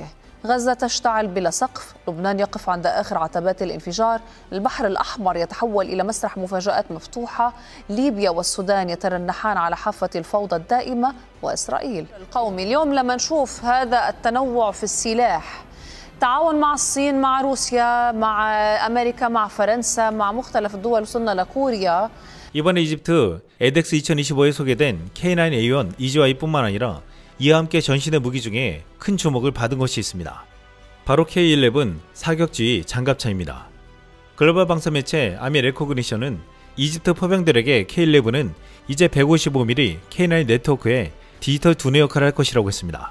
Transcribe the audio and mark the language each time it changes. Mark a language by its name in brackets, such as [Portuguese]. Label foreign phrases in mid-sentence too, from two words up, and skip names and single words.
[Arabic] غزة تشتعل بلا سقف، لبنان يقف عند آخر عتبات الانفجار، البحر الأحمر يتحول إلى مسرح مفاجآت مفتوحة، ليبيا والسودان يترنحان على حافة الفوضى الدائمة، وإسرائيل القومي. اليوم لما نشوف هذا التنوع في السلاح، تعاون مع الصين، مع روسيا، مع أمريكا، مع فرنسا، مع مختلف الدول، وصلنا لكوريا. [Korean] 이번에 이집트 에덱스 2025에 소개된 K9A1 EGY뿐만 아니라 이와 함께 전신의 무기 중에 큰 주목을 받은 것이 있습니다. 바로 K11 사격주의 장갑차입니다. 글로벌 방송 매체 아미 레코그니션은 이집트 포병들에게 K11은 이제 155mm K9 네트워크의 디지털 두뇌 역할을 할 것이라고 했습니다.